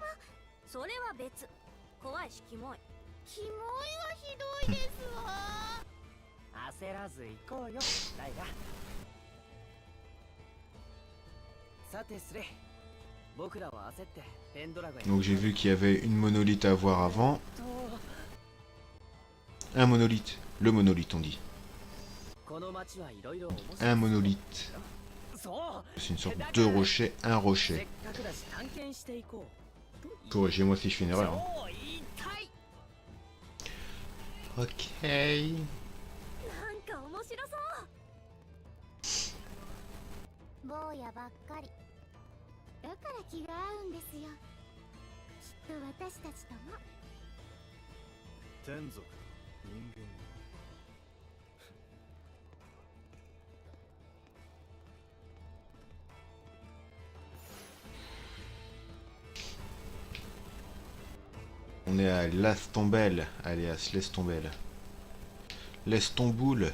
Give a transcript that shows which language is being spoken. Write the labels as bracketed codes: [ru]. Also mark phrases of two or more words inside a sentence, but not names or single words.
[ja] それは別。怖いしキモい。キモいはひどいですわ。焦らず行こうよ、ライガ。さてスレイ、僕らは焦ってペンドラゴンへ。 [fr] Donc j'ai vu qu'il y avait une monolithe à voir avant. Un monolithe. Le monolithe on dit. [ja] この街はいろいろ面白い。 [fr] Un monolithe. [ja] そう。 [fr] C'est une sorte de rocher, un [ja] せ [fr] rocher. [ja] っかくだし探検していこう。 [fr] Corrigez-moi si je fais une erreur. Hein. [ja] そう言いたい。 Ok. なんか面白そう。坊やばっかり。だから気が合うんですよ。きっと私たちとも。天族、人間。 [fr] On est à Lastombel, alias Lestombel. Lestomboul.